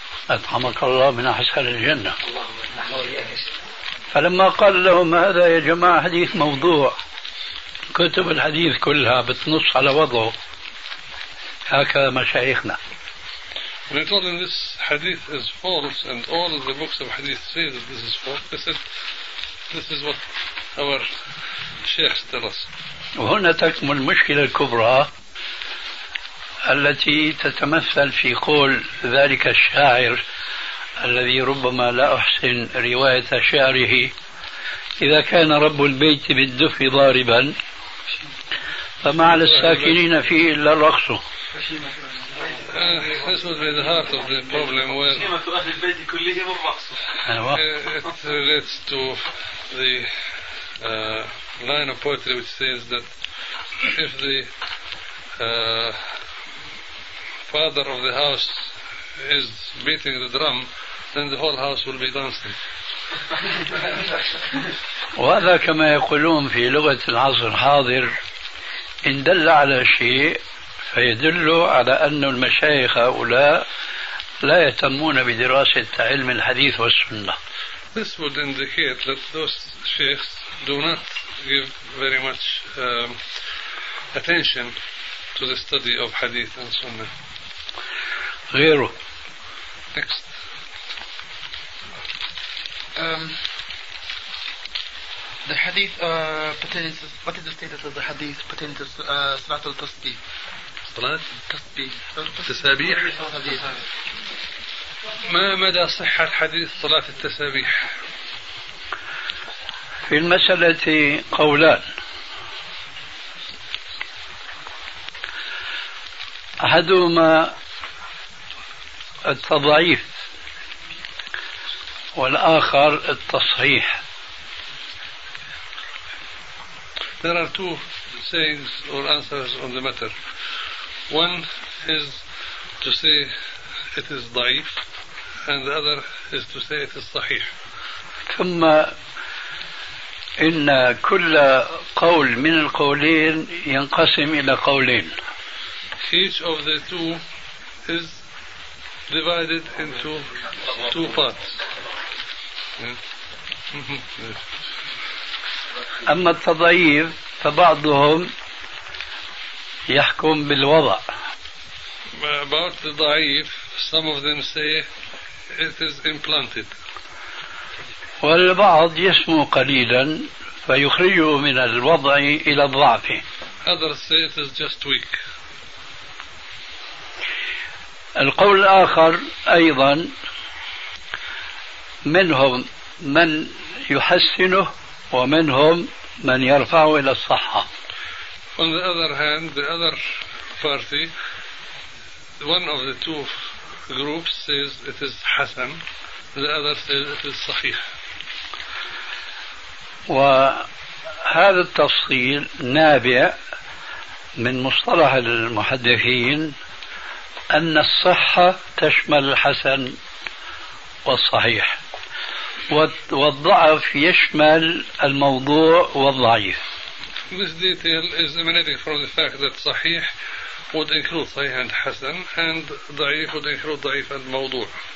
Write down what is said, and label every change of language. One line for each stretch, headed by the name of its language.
Arabic: أطعمك الله من أحسن الجنة. فلما قال لهم هذا يا جماعة حديث موضوع، كتب الحديث كلها بتنص على وضعه، هكذا مشايخنا.
English: When he told him this hadith is false and all of the books of hadith say that this is false, he said this is what our sheikhs tell us.
Arabic: وهنا تكمن المشكلة الكبرى التي تتمثل في قول ذلك الشاعر الذي ربما لا أحسن رواية شعره: إذا كان رب البيت بالدف ضاربا فما على الساكنين فيه إلا الرقص.
English: This was the heart of the problem. It relates to the line of poetry which says that if the father of the house is beating the drum, then the whole house will be dancing.
Arabic: وهذا كما يقولون في لغة العصر الحاضر إن دل على شيء فيدل على أن المشايخ هؤلاء لا يهتمون بدراسة علم الحديث والسنة.
English: This would indicate that those sheikhs do not give very much attention to the study of hadith and sunnah.
Arabic: غيره.
English: Next. The hadith pertains. What is the status of the hadith pertaining to Salat al Tasbih?
Arabic: Salat. Tasbih. التسابيح. ما مدى صحة الحديث صلاة التسابيح؟ في المسألة قولان. أحدهما التضعيف والآخر التصحيح.
English: There are two sayings or answers on the matter. One is to say it is ضعيف and the other is to say it is صحيح.
Arabic: ثم إن كل قول من القولين ينقسم إلى قولين.
English: Each of the two is divided into two parts.
Arabic: أما التضعيف فبعضهم يحكم بالوضع
English: about the ضعيف, some of them say it is implanted.
Arabic: والبعض يسمو قليلا فيخرجه من الوضع إلى الضعف.
English: Others say it is just weak.
Arabic: القول الآخر أيضا منهم من يحسنه ومنهم من يرفعه إلى الصحة.
English: On the other hand, the other party, one of the two groups says it is حسن, the other says it is صحيح.
Arabic: وهذا التفصيل نابع من مصطلح المحدثين أن الصحة تشمل الحسن والصحيح, والضعف يشمل الموضوع والضعيف.
English: This detail is emanating from the fact that صحيح would include صحيح and حسن, and ضعيف would include ضعيف and موضوع.